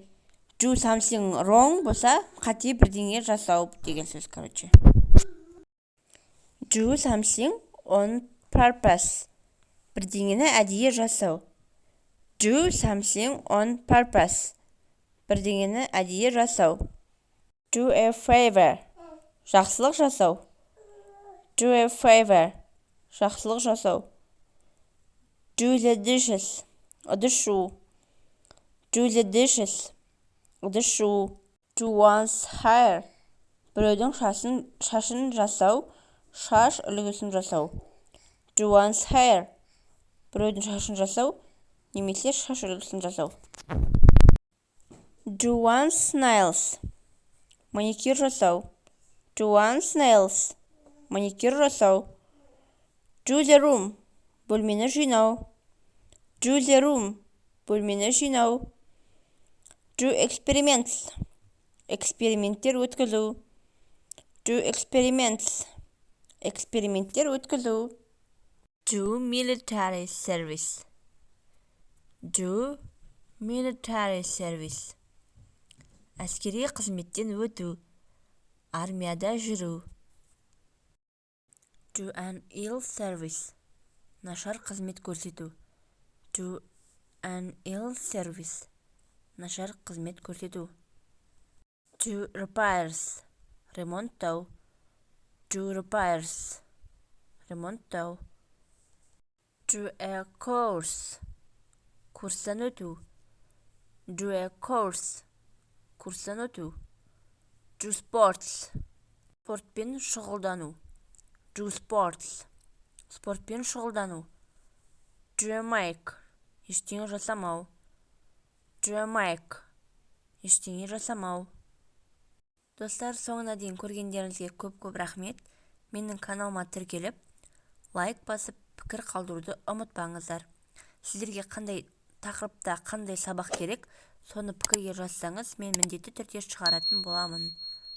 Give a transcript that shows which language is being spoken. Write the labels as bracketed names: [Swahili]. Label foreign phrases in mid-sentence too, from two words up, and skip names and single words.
[English] Do something wrong [Kazakh] болса, қате бірдеңе жасау деген сөз, короче. [English] Do something on purpose. [Kazakh] Бірдеңені әдейі жасау. [English] Do something on purpose. [Kazakh] Бірдеңені әдейі жасау. [English] Do a favor. [Kazakh] Жақсылық жасау. [English] Do a favor. [Kazakh] Жақсылық жасау. [English] Do the dishes. [Kazakh] Ыдыс жуу. [English] Do the dishes. [Kazakh] Ыдыс жуу. [English] Do one's hair. [Kazakh] Біреудің шашын жасау, шаш үлгісін жасау. [English] Do one's hair. [Kazakh] Біреудің шашын жасау, немесе шаш үлгісін жасау. [English] Do one's nails. [Kazakh] Маникюр жасау. [English] Do one's nails. [Kazakh] Маникюр жасау. [English] Do the room. [Kazakh] Бөлмені жинау. [English] Do the room. [Kazakh] Бөлмені жинау. [English] Do experiments. [Kazakh] Эксперименттер өткізу. [English] Do experiments. [Kazakh] Эксперименттер өткізу. [English] Do military service. Do military service. [Kazakh] Әскери қызметтен өту. Армияда жүру. [English] Do an ill service. [Kazakh] Нашар қызмет көрсету. [English] Do an ill service. [Kazakh] Нашар қызмет көрсету. [English] Do repairs. Ремонттау. Do repairs. Ремонттау. Do a course. [Kazakh] Курстан өту. [English] Do a course. [Kazakh] Курстан өту. [English] Do sports. [Kazakh] Спортпен шұғылдану. [English] Do sports. [Kazakh] Спортпен шұғылдану. [English] Do a make. [Kazakh] Ештеңе жасамау. [English] Do a make. [Kazakh] Ештеңе жасамау. Достар, соңына дейін көргендеріңізге көп рахмет. Менің каналыма тіркеліп, лайк басып, пікір қалдыруды ұмытпаңыздар. Сіздерге қандай тақырыпта қандай сабақ керек, соны пікірге жазсаңыз, мен міндетті түрде шығаратын боламын.